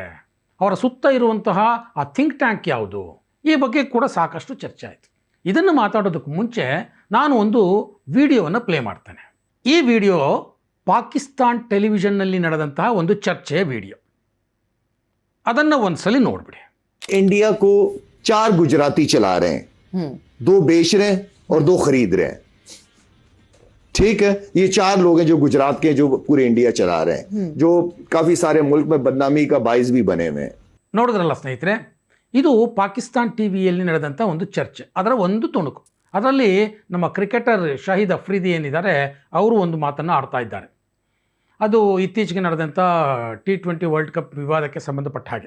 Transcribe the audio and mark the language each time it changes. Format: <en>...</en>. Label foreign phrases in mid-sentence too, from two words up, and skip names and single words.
<kn>ಅವರ ಸುತ್ತ ಇರುವಂತಹ ಆ</kn> <en>think tank</en> <kn>ಯಾವುದು? ಈ ಬಗ್ಗೆ ಕೂಡ ಸಾಕಷ್ಟು ಚರ್ಚೆ ಆಯಿತು। ಇದನ್ನು ಮಾತಾಡೋದಕ್ಕೆ ಮುಂಚೆ ನಾನು ಒಂದು ವಿಡಿಯೋವನ್ನು ಪ್ಲೇ ಮಾಡ್ತೇನೆ। ಈ ವಿಡಿಯೋ ಪಾಕಿಸ್ತಾನ್ टेलीविजन ನಲ್ಲಿ ನಡೆದಂತಹ ಒಂದು ಚರ್ಚೆ ವಿಡಿಯೋ, ಅದನ್ನು ಒಂದ್ಸಲಿ ನೋಡ್ಬಿಡಿ।</kn> <hi>इंडिया को 4 गुजराती चला रहे हैं, 2 बेच रहे हैं और 2 खरीद रहे हैं। ठीक है, ये 4 लोग हैं जो गुजरात के, जो पूरे इंडिया चला रहे हैं, जो काफी सारे मुल्क में बदनामी का बाइस भी बने हुए हैं।</hi> <kn>ನೋಡಿದ್ರಲ್ಲ ಸ್ನೇಹಿತರೆ, ಇದು ಪಾಕಿಸ್ತಾನ್ ಟಿವಿಯಲ್ಲಿ ನಡೆದಂಥ ಒಂದು ಚರ್ಚೆ, ಅದರ ಒಂದು ತುಣುಕು। ಅದರಲ್ಲಿ ನಮ್ಮ ಕ್ರಿಕೆಟರ್ ಶಾಹಿದ್ ಅಫ್ರಿದಿ ಏನಿದ್ದಾರೆ, ಅವರು ಒಂದು ಮಾತನ್ನು ಆಡ್ತಾ ಇದ್ದಾರೆ। ಅದು ಇತ್ತೀಚೆಗೆ ನಡೆದಂಥ T20 ವರ್ಲ್ಡ್ ಕಪ್ ವಿವಾದಕ್ಕೆ ಸಂಬಂಧಪಟ್ಟ ಹಾಗೆ।</kn>